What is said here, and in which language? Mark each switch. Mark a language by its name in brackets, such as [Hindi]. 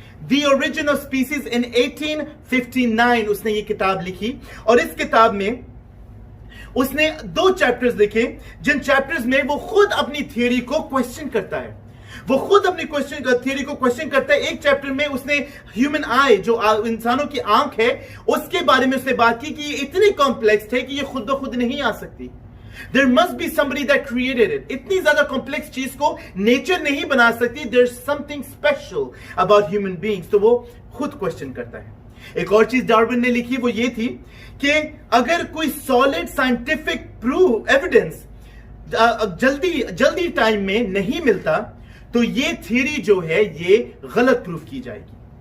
[Hindi] The origin of species in 1859 उसने ये किताब लिखी, और इस किताब में उसने 2 चैप्टर्स लिखे, जिन चैप्टर्स में वो खुद अपनी थियरी को क्वेश्चन करता है। वो खुद अपनी थियरी को क्वेश्चन करता है। एक चैप्टर में उसने ह्यूमन आई, जो इंसानों की आंख है, उसके बारे में उसने बात की कि ये इतनी कॉम्प्लेक्स है कि ये खुद ब खुद नहीं आ सकती। [English] There must be somebody that created it. [Hindi] इतनी ज्यादा कॉम्प्लेक्स चीज को नेचर नहीं बना सकती। [English] There's something special about human beings. [Hindi] तो वो खुद क्वेश्चन करता है। एक और चीज डार्विन ने लिखी, वो ये थी कि अगर कोई सॉलिड साइंटिफिक प्रूफ एविडेंस जल्दी टाइम में नहीं मिलता, तो ये थियरी जो है ये गलत प्रूफ की जाएगी।